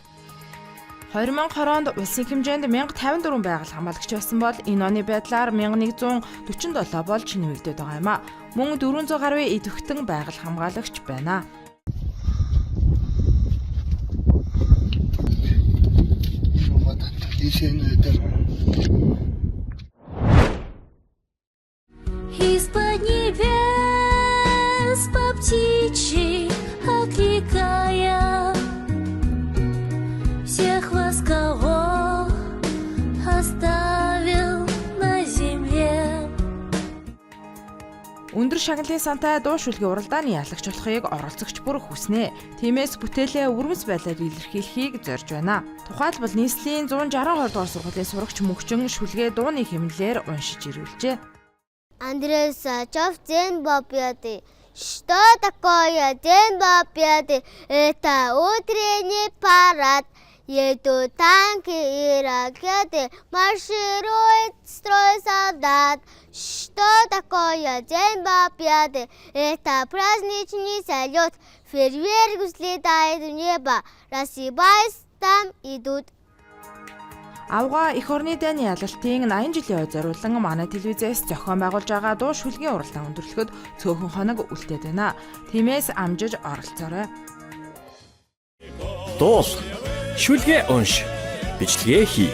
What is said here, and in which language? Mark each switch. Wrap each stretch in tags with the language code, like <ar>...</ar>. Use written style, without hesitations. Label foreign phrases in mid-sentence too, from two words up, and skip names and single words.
<mn>2020 онд улсын хэмжээнд 1054 байгаль хамгаалагч байсан бол энэ оны байдлаар 1147 болж нэмэгдээд байгаа юм а. Мөн 400 гаруй идэвхтэн байгаль хамгаалагч байна.</mn> <ru>решение. Из-под небес по птичьи окликая всех вас, кого оставил на земле.</ru> <mn>Өндөр шагналын сантай дуу шүлгийн уралдааны ялагч болохыг оролцогч бүр хүснэ. Тиймээс бүтээлээ өвөрмөц байдлаар илэрхийлэхийг зорж байна. Тухайлбал нийслэлийн 162 дугаар сургуулийн сурагч мөнхчин шүлгээ дууны хэмнэлээр уншиж ирүүлжээ.</mn> <ru>Андрей Сачев, День Победы. Что такое День Победы? Это утренний парад. Едут танки и ракеты, марширует строй солдат. Что такое День Победы? Это праздничный салют. Фейерверк взлетает в небо, рассыпаясь, там идут.</ru> <mn>Авга эх орны дайны ялалтын 80 жилийн ой зориулан манай телевизээс зохион байгуулж байгаа дуу шүлгийн уралдаан өндөрлөхөд цөөхөн хоног үлдээд байна. Тиймээс амжиж оролцоорой. Дуул, шүлгээ унш, бичлэгээ хий.</mn>